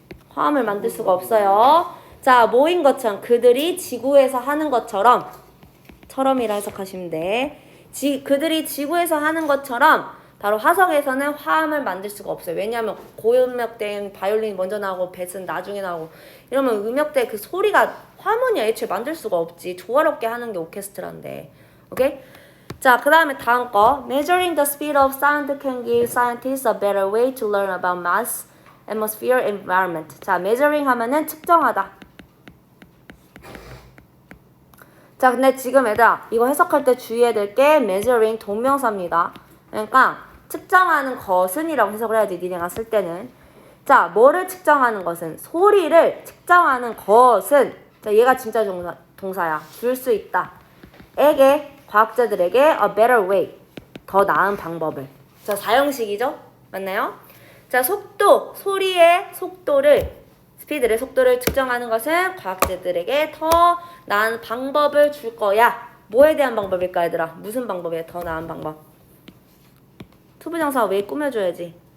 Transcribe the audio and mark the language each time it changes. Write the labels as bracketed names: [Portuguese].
[Korean] 화음을 만들 수가 없어요. 자, 뭐인 것처럼 그들이 지구에서 하는 것처럼 처럼이라 해석하시면 돼. 그들이 지구에서 하는 것처럼 바로 화성에서는 화음을 만들 수가 없어요. 왜냐하면 고음역대인 바이올린이 먼저 나오고 베스는 나중에 나오고 이러면 음역대 그 소리가 하모니야 애초에 만들 수가 없지. 조화롭게 하는 게 오케스트라인데. 오케이? 자, 그 다음에 다음 거. [English] Measuring the speed of sound can give scientists a better way to learn about mass, atmosphere, environment. [Korean] 자, measuring 하면은 측정하다. 자, 근데 지금 얘들아 이거 해석할 때 주의해야 될 게 measuring 동명사입니다. 그러니까 측정하는 것은 이라고 해석을 해야지 니네가 쓸 때는. 자, 뭐를 측정하는 것은? 소리를 측정하는 것은. 자, 얘가 진짜 동사야. 줄 수 있다. 에게, 과학자들에게 [English] a better way. [Korean] 더 나은 방법을. 자, 사형식이죠? 맞나요? 자, 속도, 소리의 속도를, 스피드의 속도를 측정하는 것은 과학자들에게 더 나은 방법을 줄 거야. 뭐에 대한 방법일까 얘들아? 무슨 방법이야? 더 나은 방법. 투부정사 왜 꾸며줘야지?